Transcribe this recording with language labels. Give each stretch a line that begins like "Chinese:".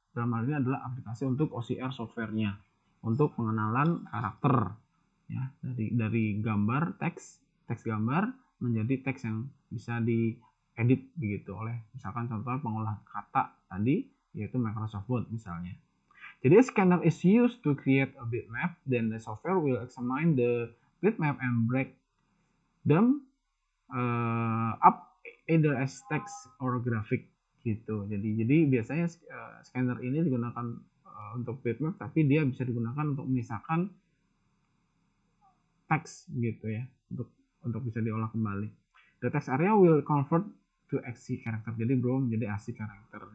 Indonesian: Dalam hal ini adalah aplikasi untuk OCR softwarenya untuk pengenalan karakter ya, dari gambar teks gambar menjadi teks yang bisa diedit begitu oleh misalkan contoh pengolah kata tadi yaitu Microsoft Word misalnya. Jadi
English: a scanner is used to create a bitmap, then the software will examine the bitmap and break them up either as text or graphic gitu.
Indonesian: Jadi biasanya scanner ini digunakan untuk bitmap, tapi dia bisa digunakan untuk memisahkan teks gitu ya, untuk bisa diolah kembali.
English: The text area will convert to ASCII character.
Indonesian: Jadi belum menjadi ASCII character.